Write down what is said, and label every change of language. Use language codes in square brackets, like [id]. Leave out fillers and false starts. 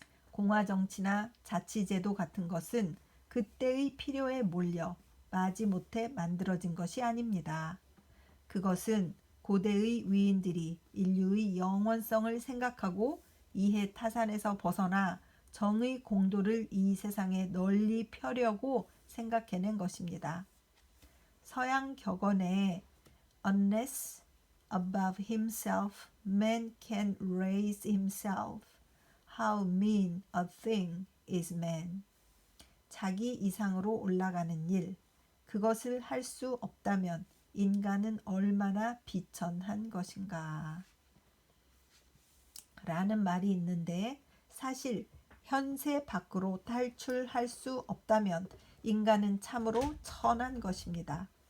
[ko] 공화정치나 자치제도 같은 것은 그때의 필요에 몰려 마지못해 만들어진 것이 아닙니다. 그것은 고대의 위인들이 인류의 영원성을 생각하고 이해 타산에서 벗어나 정의 공도를 이 세상에 널리 펴려고 생각해낸 것입니다. 서양 격언에 [en] Unless above himself man can raise himself, how mean a thing is man. [ko] 자기 이상으로 올라가는 일, 그것을 할 수 없다면 인간은 얼마나 비천한 것인가 라는 말이 있는데, 사실 현세 밖으로 탈출할 수 없다면 인간은 참으로 천한 것입니다.